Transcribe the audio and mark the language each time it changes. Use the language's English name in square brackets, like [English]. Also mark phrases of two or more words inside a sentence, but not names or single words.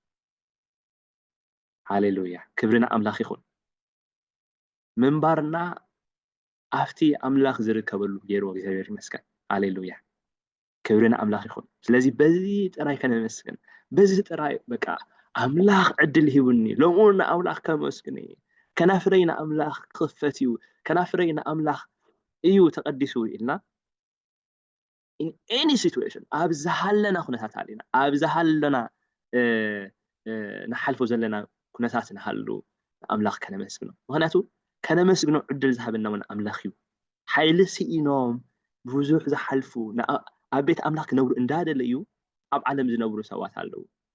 [Tigrinya] ሃሌሉያ ክብርና ኣምላኽ ይኹን ምንባርና ኣብቲ ኣምላኽ ዝርከበሉ ገይርዎ እግዚአብሔር ይመስገን ሃሌሉያ ክብርና ኣምላኽ ይኹን ስለዚ በዚ ጥራይ ከነመስግን በዚ ጥራይ በቃ ኣምላኽ ዕድል ሂቡኒ ሎሙና ኣምላኽ ከመስግን ከናፍረይና ኣምላኽ ክኽፈት እዩ ከናፍረይና ኣምላኽ እዩ ተቀዲሱ ኢልና [English] in any situation [Tigrinya] ኣብ ዝሃለና ኩነታት ኣለና ኣብ ዝሃለና ንሓልፎ ዘለና ኩነታት ንሃሉ ኣምላኽ ከነመስግኖ ምክንያቱ ከነመስግኖ ዕድል ዝሃበና እውን ኣምላኽ እዩ ሓይሊ ስኢኖም ብዙሕ ዝሓልፉ ኣብ ቤት ኣምላኽ ክነብሩ እንዳደለዩ ኣብ ዓለም ዝነብሩ ሰባት ኣለው